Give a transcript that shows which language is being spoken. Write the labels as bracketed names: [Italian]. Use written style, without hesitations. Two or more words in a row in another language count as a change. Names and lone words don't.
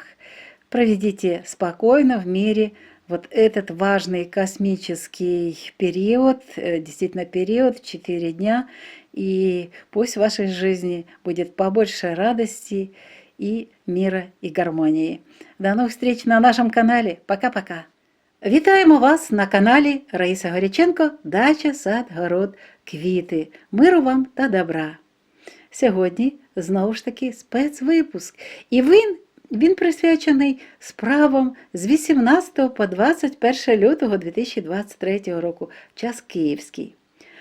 [Russian] Проведите спокойно в мире вот этот важный космический период, действительно период, 4 дня, и пусть в вашей жизни будет побольше радости и мира и гармонии. До новых встреч на нашем канале. Пока-пока. [Ukrainian] Вітаємо вас на каналі Раїса Горяченко «Дача, сад, город, квіти». Миру вам та добра. Сьогодні, знову ж таки, спецвипуск. І він присвячений справам з 18 по 21 лютого 2023 року, час київський.